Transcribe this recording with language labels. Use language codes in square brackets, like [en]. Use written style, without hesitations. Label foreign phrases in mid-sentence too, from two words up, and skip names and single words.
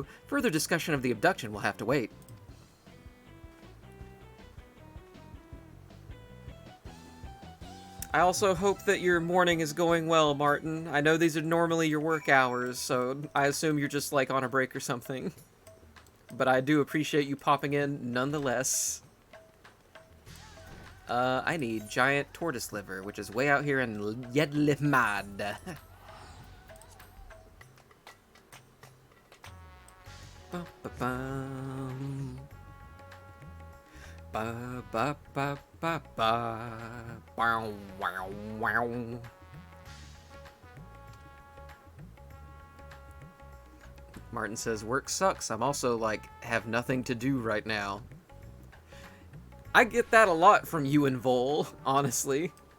[en] Further discussion of the abduction will have to wait. I also hope that your morning is going well, Martin. I know these are normally your work hours, so I assume you're just, like, on a break or something. But I do appreciate you popping in nonetheless. I need giant tortoise liver, which is way out here in Hildibrand. Ba-ba-bum. Ba-ba-ba-ba-ba. Wow, wow, wow. Martin says, work sucks. I'm also, like, have nothing to do right now. I get that a lot from you and Vol, honestly.